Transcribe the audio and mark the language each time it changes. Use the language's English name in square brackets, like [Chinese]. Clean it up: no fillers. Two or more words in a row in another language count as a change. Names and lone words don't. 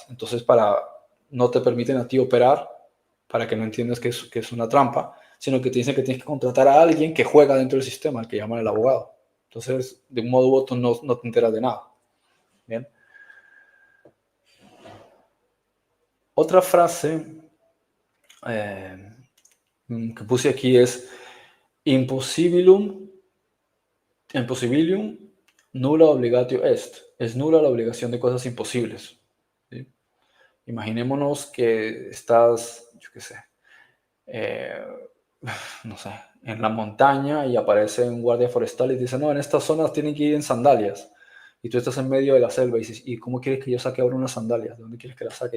[Spanish] Entonces, no te permiten a ti operar para que no entiendas que es una trampa, sino que te dicen que tienes que contratar a alguien que juega dentro del sistema, el que llaman el abogado. Entonces, de un modo u otro, no te enteras de nada. Bien. Otra frase que puse aquí es [Latin] impossibilium nulla obligatio est. [Spanish] Es nula la obligación de cosas imposibles. ¿Sí? Imaginémonos que estás, yo qué sé, eh, no sé, en la montaña y aparece un guardia forestal y te dice, no, en estas zonas tienen que ir en sandalias. Y tú estás en medio de la selva y dices, ¿y cómo quieres que yo saque ahora unas sandalias? ¿De dónde quieres que las saque?